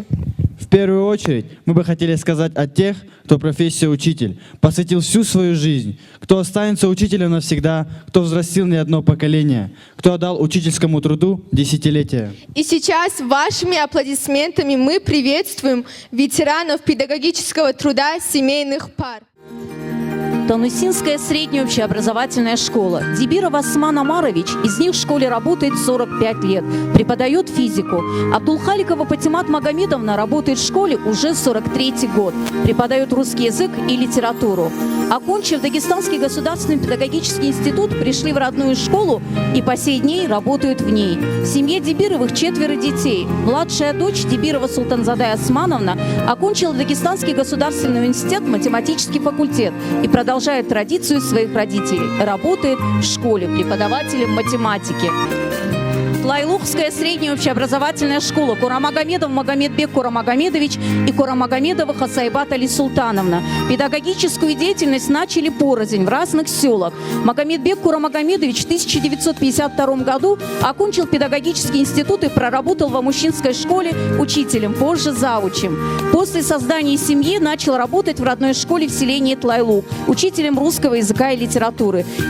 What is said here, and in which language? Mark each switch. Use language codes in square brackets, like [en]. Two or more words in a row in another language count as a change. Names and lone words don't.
[ru] В первую очередь мы бы хотели сказать о тех, кто профессия учитель, посвятил всю свою жизнь, кто останется учителем навсегда, кто взрастил не одно поколение, кто отдал учительскому труду десятилетия. И сейчас вашими аплодисментами мы приветствуем ветеранов педагогического труда семейных пар. Танусинская средняя общеобразовательная школа. Дибиров Осман Амарович, из них в школе работает 45 лет, преподает физику. Абдулхаликова Патимат Магомедовна работает в школе уже 43-й год, преподает русский язык и литературу. Окончив Дагестанский государственный педагогический институт, пришли в родную школу и по сей день работают в ней. В семье Дибировых 4 детей. Младшая дочь Дибирова Султанзадай Османовна окончила Дагестанский государственный университет, математический факультет и продолжает традицию своих родителей. Работает в школе преподавателем математики. Тлайлухская средняя общеобразовательная школа. Курамагомедов Магомедбек Курамагомедович и Курамагомедова Хасайбат Али Султановна. Педагогическую деятельность начали порознь в разных селах. Магомедбек Курамагомедович в 1952 году окончил педагогический институт и проработал в Амущинской школе учителем, позже заучем. После создания семьи начал работать в родной школе в селении Тлайлух, учителем русского языка и литературы.